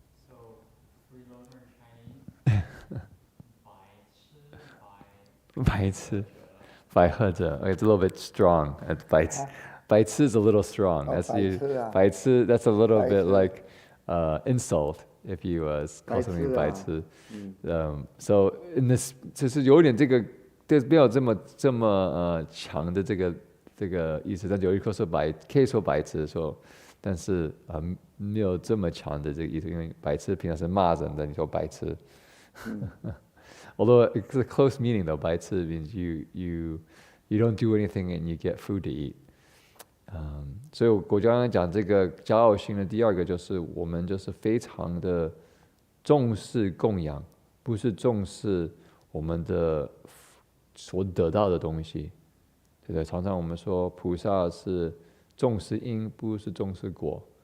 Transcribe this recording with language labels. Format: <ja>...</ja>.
<en>So we learn Chinese. 白痴 okay, it's a little bit strong. 白痴 is a little strong. That's 白痴 that's a little bit like insult if you call something 白痴。 So in this</en> <zh>就是有点这个没有这么强的这个意思，但有一个说可以说白痴说。但是没有这么强的这个意思，因为白痴平常是骂人的，你说白痴。</zh> <en>Although it's a close meaning though, 白痴 means you don't do anything and you get food to eat.</en> <zh>所以我刚刚讲这个骄傲心的第二个就是我们就是非常的重视供养，不是重视我们的所得到的东西，对不对？常常我们说菩萨是重视因，不是重视果。</zh>